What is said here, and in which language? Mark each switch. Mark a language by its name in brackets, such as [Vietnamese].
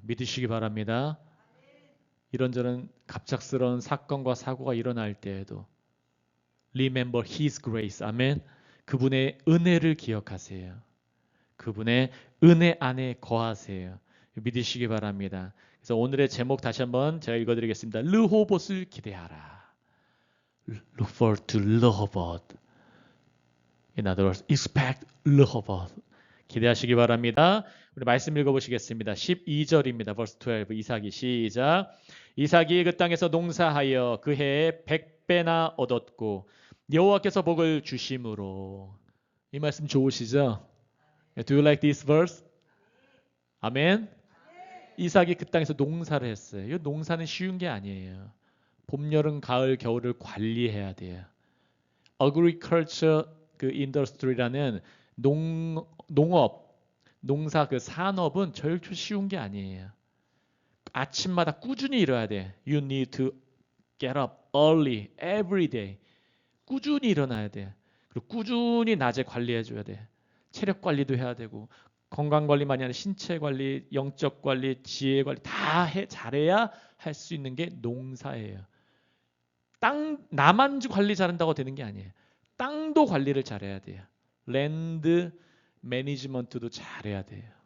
[Korean] 믿으시기 바랍니다. 이런저런 갑작스러운 사건과 사고가 일어날 때에도 [English] Remember His grace. [Korean] 아멘. 그분의 은혜를 기억하세요. 그분의 은혜 안에 거하세요. 믿으시기 바랍니다. 그래서 오늘의 제목 다시 한번 제가 읽어드리겠습니다. 르호봇을 기대하라. [English] Look forward to 르호봇. In other words, expect 르호봇. [Korean] 기대하시기 바랍니다. 우리 말씀 읽어보시겠습니다. 12절입니다. verse 12 이삭이 시작. 이삭이 그 땅에서 농사하여 그 해에 100배나 얻었고 여호와께서 복을 주심으로. 이 말씀 좋으시죠? [English] Do you like this verse? [Korean] 아멘. 이삭이 그 땅에서 농사를 했어요. 이 농사는 쉬운 게 아니에요. 봄, 여름, 가을, 겨울을 관리해야 돼요. Agriculture 그 industry라는 농업, 농사 그 산업은 절대 쉬운 게 아니에요. 아침마다 꾸준히 일어야 돼. [English] You need to get up early every day. [Korean] 꾸준히 일어나야 돼. 그리고 꾸준히 낮에 관리해줘야 돼. 체력 관리도 해야 되고 건강 관리만이 아니라 신체 관리, 영적 관리, 지혜 관리 다 잘해야 할 수 있는 게 농사예요. 나만 관리 잘한다고 되는 게 아니에요. 땅도 관리를 잘해야 돼요. 랜드 매니지먼트도 잘해야 돼요.